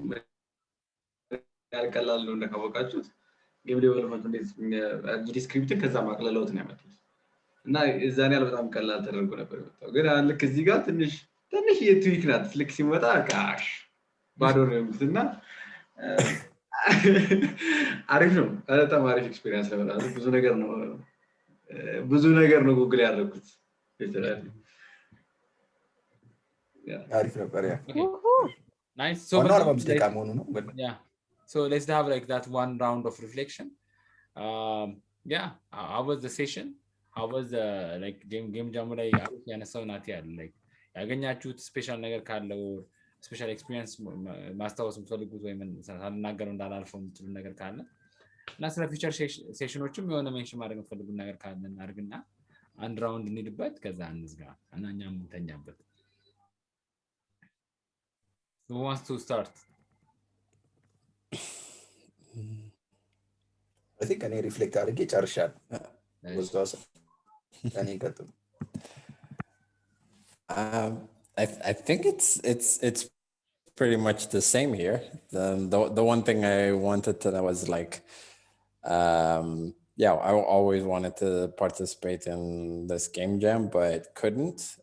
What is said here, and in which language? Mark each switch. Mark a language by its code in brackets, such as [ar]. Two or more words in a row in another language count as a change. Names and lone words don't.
[am] ያልቀላል ነው እንደካወቃችሁት [en] game development [am] እንዴት ጂዲስክሪፕትን ከዛ ማቅለለውት ነው ያመጡት እና እዛኔ ያለ በጣም ቀላል ተደርጎ ነበር የመጣው። ግን ልክ እዚህ ጋር ትንሽ የትዊክ ናት። ልክ ሲመጣ ቃሽ ባዶ ነው የሚሉትና አሪፍ ነው። በጣም አሪፍ ኤክስፒሪየንስ ነበር። ብዙ ነገር ነው ጉግል ያደረኩት። አሪፍ ነበር። ያ [en] nice. So let's have like that one round of reflection. How was the session? How was the like game jam [am] ላይ ያነሳው ናት ያለ like ያገኛችሁት ስፔሻል ነገር ካለው [en] special experience [am] ማስታወስ የምትፈልጉት ወይ ምን ሳልናገረው እንዳላልፈው የምትሉ ነገር ካለ እና ስለ ፊቸር ሴሽኖችም የሆነ ሜንሽን ማድረግ የምትፈልጉት ነገር ካለ እናድርግና አንድ ራውንድ እንሂድበት፣ ከዛ እንዝጋ እና እኛም እንተኛበት። [en] Who wants to start? I think [am] እኔ ሪፍሌክት አድርጌ ጨርሻለሁ። [en] I think it's pretty much the same here. The one thing I wanted to know was like, I always wanted to participate in this game jam, but couldn't.